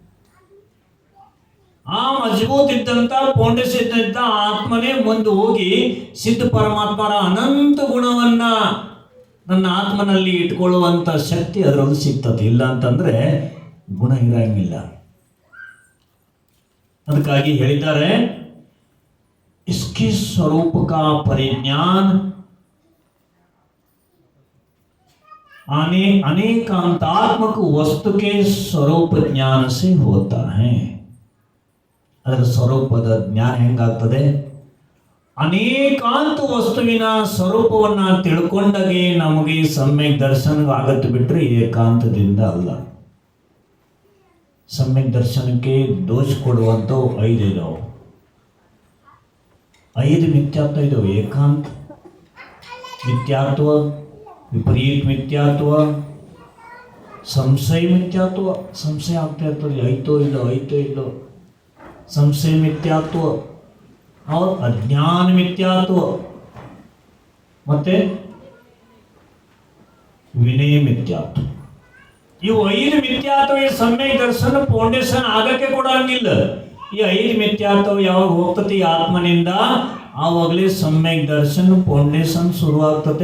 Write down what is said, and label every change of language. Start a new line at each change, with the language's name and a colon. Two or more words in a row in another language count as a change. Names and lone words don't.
Kannada: ಆ ಮಜಬೂತ್ ಇದ್ದಂಥ ಫೌಂಡೇಶನ್ ಇದ್ದಂಥ ಆತ್ಮನೇ ಮುಂದೆ ಹೋಗಿ ಸಿದ್ಧ ಪರಮಾತ್ಮರ ಅನಂತ ಗುಣವನ್ನ ನನ್ನ ಆತ್ಮನಲ್ಲಿ ಇಟ್ಕೊಳ್ಳುವಂಥ ಶಕ್ತಿ ಅದರಲ್ಲಿ ಸಿಗ್ತದೆ. ಇಲ್ಲ ಅಂತಂದ್ರೆ ಗುಣ ಇರಂಗಿಲ್ಲ. ಅದಕ್ಕಾಗಿ ಹೇಳಿದ್ದಾರೆ,
Hindi: इसके स्वरूप का परिज्ञान अनेकांतात्मक वस्तु के स्वरूप ज्ञान से होता है.
Kannada: ಅದರ ಸ್ವರೂಪದ ಜ್ಞಾನ ಹೆಂಗಾಗ್ತದೆ? ಅನೇಕಾಂತ ವಸ್ತುವಿನ ಸ್ವರೂಪವನ್ನ ತಿಳ್ಕೊಂಡಾಗೆ ನಮಗೆ ಸಮ್ಯಕ್ ದರ್ಶನ ಆಗತ್ತೆ, ಬಿಟ್ರೆ ಏಕಾಂತದಿಂದ ಅಲ್ಲ. ಸಮ್ಯಕ್ ದರ್ಶನಕ್ಕೆ ದೋಷ ಕೊಡುವಂಥವು 5 ಇದಾವೆ. 5 ಮಿಥ್ಯಾತ್ವ ಇದಾವೆ. ಏಕಾಂತ ಮಿಥ್ಯಾತ್ವ, ವಿಪರೀತ ಮಿಥ್ಯಾತ್ವ, ಸಂಶಯ ಮಿಥ್ಯಾತ್ವ. ಸಂಶಯ ಆಗ್ತಾ ಇರ್ತದೆ, ಐತೋ ಇಲ್ಲೋ. ಸಂಶಯ ಮಿಥ್ಯಾತ್ವ,
Hindi: और अज्ञान मिथ्यात्व,
Kannada: ಮತ್ತೆ ವಿನಯ ಮಿಥ್ಯಾತ್ವ. ಇವು 5 ಮಿಥ್ಯಾತ್ವ ಈ ಸಮ್ಯಕ್ ದರ್ಶನ ಫೌಂಡೇಶನ್ ಆಗಕ್ಕೆ ಕೊಡಂಗಿಲ್ಲ. ಈ 5 ಮಿಥ್ಯಾತ್ವ ಯಾವಾಗ ಹೋಗ್ತತಿ ಆತ್ಮನಿಂದ, ಆವಾಗಲೇ ಸಮ್ಯಕ್ ದರ್ಶನ ಫೌಂಡೇಶನ್ ಶುರುವಾಗ್ತದೆ.